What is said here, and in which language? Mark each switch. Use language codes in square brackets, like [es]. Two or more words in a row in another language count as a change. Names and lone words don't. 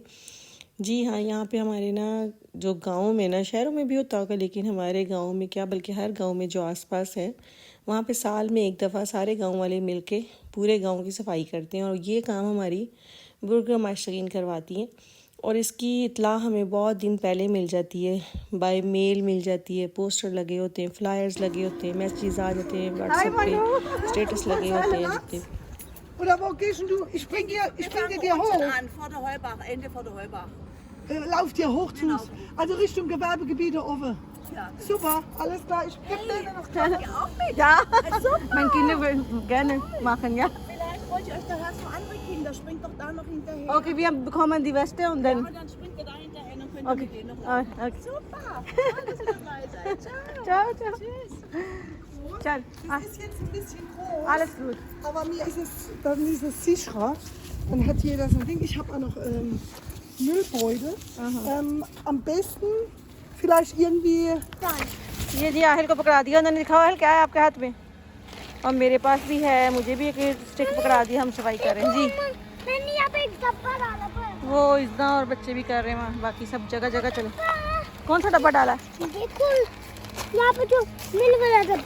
[hi] जी हाँ, यहाँ पे हमारे ना जो गाँव में ना, शहरों में भी होता होगा लेकिन हमारे गाँव में क्या बल्कि हर गाँव में जो आसपास है वहाँ पे साल में एक दफ़ा सारे गांव वाले मिलके पूरे गांव की सफाई करते हैं और ये काम हमारी बुर्गमास्टरीन करवाती हैं। और इसकी इत्तला हमें बहुत दिन पहले मिल जाती है, [en] by mail [hi] मिल जाती है। पोस्टर लगे होते हैं, फ्लायर्स लगे होते हैं, मैसेज आ जाते हैं व्हाट्सएप पे, स्टेटस लगे होते हैं जितने। [de] Oder wo gehst du? Ich bringe dir hoch. An, vor der Heubach, Ende vor der Heubach. Lauf dir hoch zu. Genau. Also Richtung Gewerbegebiete oben. Ja. Super, alles klar. Ich gebe dir noch Zeit. Ihr auch mit? Ja, Super. meine Kinder würden gerne machen, ja. Vielleicht wollt ihr euch daher so andere Kinder, springt doch da noch hinterher. Okay, wir bekommen die Weste und Ja, dann. und dann springt ihr da hinterher, dann könnt ihr Okay. mit denen noch Ah, laufen. okay. Super, toll, dass ihr dabei seid. Ciao. Ciao, ciao. Tschüss. Ciao. Das ist jetzt ein bisschen groß. Alles gut. Aber dann ist es sicherer. Dann hat jeder so ein Ding. Ich habe auch noch Müllbeutel. Am besten vielleicht irgendwie. [hi] ये जी आहिल को पकड़ा दिया उन्होंने। दिखाओ आहिल क्या है आपके हाथ में। और मेरे पास भी है, मुझे भी एक स्टिक पकड़ा दिया, हम सफाई कर रहे हैं जी। मैंने यहाँ पे एक डब्बा डाला था। वो इतना और बच्चे भी कर रहे हैं वहाँ, बाकी सब जगह जगह चलो। कौन सा डब्बा डाला है? देखो यहाँ पे जो मिल वाला डब्बा।